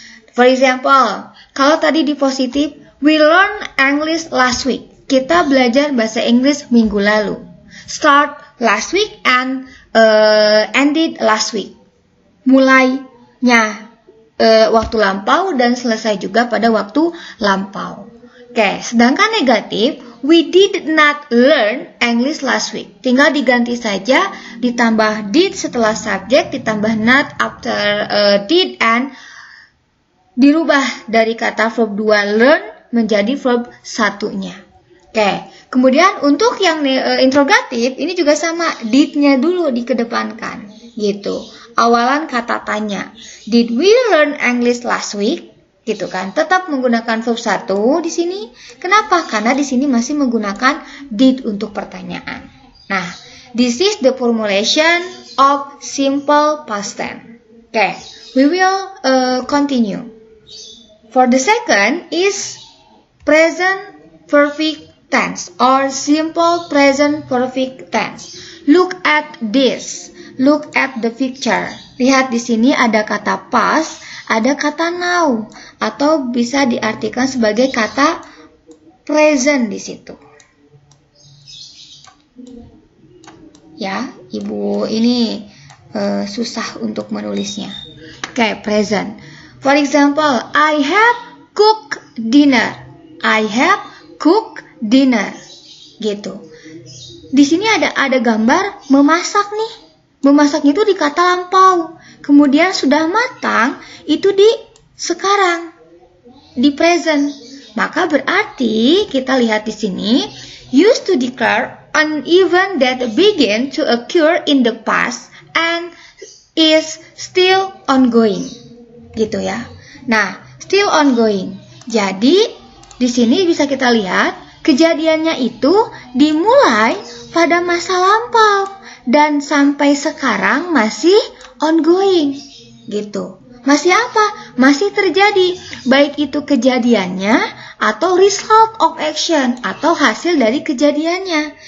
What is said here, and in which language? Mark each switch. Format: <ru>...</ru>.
<en>For example,</en> <id>kalau tadi di positif,</id> <en>we learned English last week.</en> <id>Kita belajar bahasa Inggris minggu lalu.</id> <en>Start last week and ended last week.</en> <id>mulainya waktu lampau dan selesai juga pada waktu lampau.</id> <en>Oke,</en> <id>sedangkan negatif,</id> <en>we did not learn English last week.</en> <id>Tinggal diganti saja, ditambah did setelah subject, ditambah not after did, and dirubah dari kata verb 2 learn menjadi verb 1-nya. Oke, kemudian untuk yang interrogatif, ini juga sama, did-nya dulu dikedepankan, gitu. Awalan kata tanya,</id> <en>did we learn English last week?</en> <id>Gitu kan, tetap menggunakan verb 1 di sini. Kenapa? Karena di sini masih menggunakan did untuk pertanyaan.</id> <en>Nah, this is the formulation of simple past tense. Okay, we will continue. For the second is present perfect tense or simple present perfect tense. Look at this. Look at the picture.</en> <id>Lihat di sini ada kata past, ada kata now, atau bisa diartikan sebagai kata present di situ. Ya, Ibu ini susah untuk menulisnya. Oke, present.</id> <en>For example, I have cooked dinner. I have cooked dinner. Gitu.</en> <id>Di sini ada gambar memasak nih. Memasaknya itu di kata lampau. Kemudian sudah matang itu di sekarang, di present. Maka berarti kita lihat di sini</id> <en>used to declare an event that began to occur in the past and is still ongoing.</en> <id>Gitu ya. Nah, still ongoing. Jadi di sini bisa kita lihat kejadiannya itu dimulai pada masa lampau dan sampai sekarang masih ongoing, gitu. Masih apa? Masih terjadi, baik itu kejadiannya atau</id> <en>result of action</en> <id>atau hasil dari kejadiannya.</id>